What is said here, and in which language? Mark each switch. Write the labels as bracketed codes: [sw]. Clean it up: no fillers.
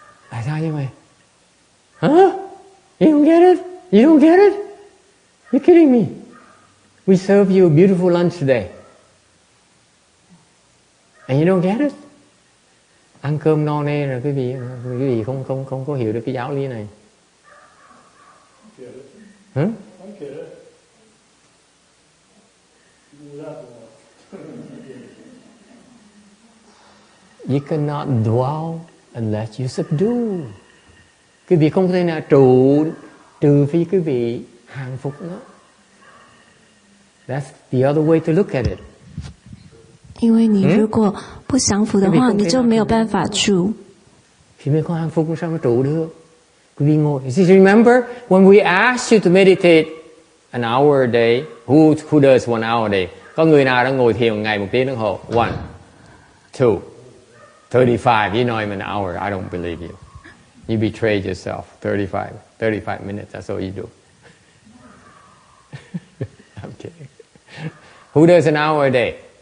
[vi] Tại sao như vậy? [en] Huh? You don't get it? You don't get it? You're kidding me. We serve you a beautiful lunch today. And you don't get it? [vi] Ăn cơm no nê rồi quý vị không có hiểu được cái giáo lý này. [en] Get it? Huh? I get it. Without the You cannot dwell unless you subdue. [vi] Quý vị không thể nào trụ trừ phi quý vị hàng phục nó. [en] That's the other way to look at it. [zh] 因为你如果不降服的话，你就没有办法住。 [vi] Thì mình không hàng phục sao mà trụ được? Quý vị ngồi. [en] Remember when we asked you to meditate an hour a day, who does 1 hour a day? [vi] Có người nào đang ngồi thiền ngày 1 tiếng đồng hồ? [en] 1, 2, 35. You know him an hour. I don't believe you. You betrayed yourself. 35 minutes. That's all you do. I'm kidding. Who does an hour a day?